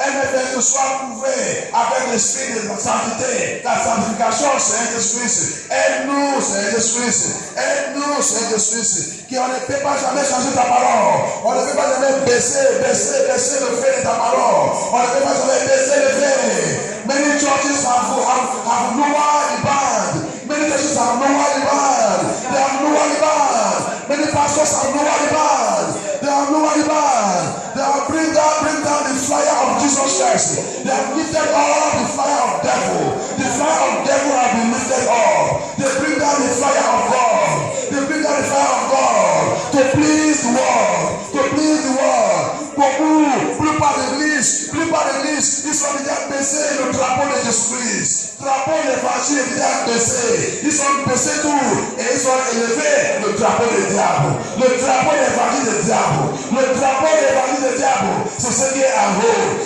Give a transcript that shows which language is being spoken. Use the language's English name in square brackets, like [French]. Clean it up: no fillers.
[French] Elle me fait que soit prouvé avec l'esprit de la sainteté. La sanctification, Seigneur Jésus-Christ. Aide-nous, Seigneur Jésus-Christ. Aide-nous, Seigneur Jésus-Christ. Qu'on ne peut pas jamais changer ta parole. On ne peut pas jamais baisser le fait de ta parole. On ne peut pas jamais baisser le fait. [English] Many churches have lowered the band. Many churches have lowered the band. They have lowered the band. Many pastors have lowered the band. They have lowered the band. They have bring down the fire of Jesus Christ. They have lifted up the fire of devil. The fire of devil have been lifted up. They bring down the fire of God. They bring down the fire of God to please the world. To please the world. [French] Plus par l'église, ils sont déjà baissés le drapeau de Jésus-Christ. Drapeau de l'évangile est déjà baissé. Ils sont baissés tout et ils ont élevé le drapeau du diable. Le drapeau de l'évangile du diable. Le drapeau de l'évangile du diable, c'est ce qui est en haut.